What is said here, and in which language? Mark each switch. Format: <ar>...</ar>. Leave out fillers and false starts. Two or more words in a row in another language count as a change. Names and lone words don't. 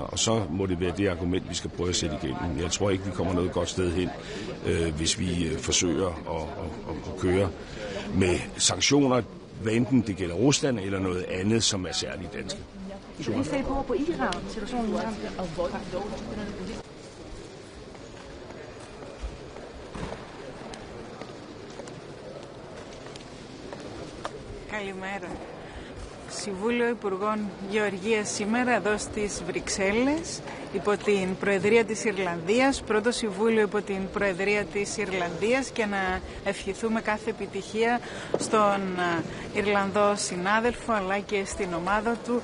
<da>Og så må det være det argument, vi skal prøve at sætte igennem. Jeg tror ikke, vi kommer noget godt sted hen, hvis vi forsøger at køre med sanktioner, hvad enten det gælder Rusland eller noget andet, som er særligt danske. Vi skal lige se på Iran, situationen i Iran.</da> <el>Καλημέρα. Συμβούλιο Υπουργών Γεωργίας σήμερα εδώ στις Βρυξέλλες υπό την Προεδρία της Ιρλανδίας, πρώτο Συμβούλιο υπό την Προεδρία της Ιρλανδίας, και να ευχηθούμε κάθε επιτυχία στον Ιρλανδό συνάδελφο αλλά και στην ομάδα του.</el>